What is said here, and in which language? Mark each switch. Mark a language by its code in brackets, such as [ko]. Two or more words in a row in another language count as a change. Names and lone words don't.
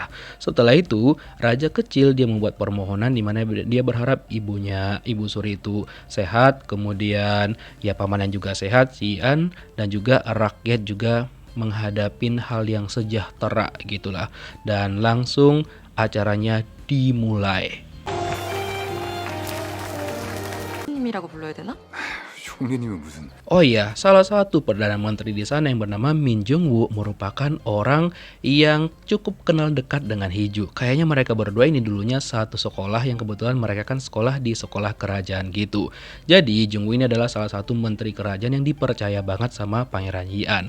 [id] Setelah itu, raja kecil dia membuat permohonan di mana dia berharap ibu suri itu sehat, kemudian ya pamannya juga sehat, si Ian, dan juga rakyat juga menghadapin hal yang sejahtera gitulah. Dan langsung acaranya dimulai. [ko] 님이라고 불러야 되나? 총리님은 무슨 [id] Oh iya, salah satu Perdana Menteri di sana yang bernama Min Jong-woo merupakan orang yang cukup kenal dekat dengan Hiju. Kayaknya mereka berdua ini dulunya satu sekolah yang kebetulan mereka kan sekolah di sekolah kerajaan gitu. Jadi Jong-woo ini adalah salah satu menteri kerajaan yang dipercaya banget sama Pangeran Ian.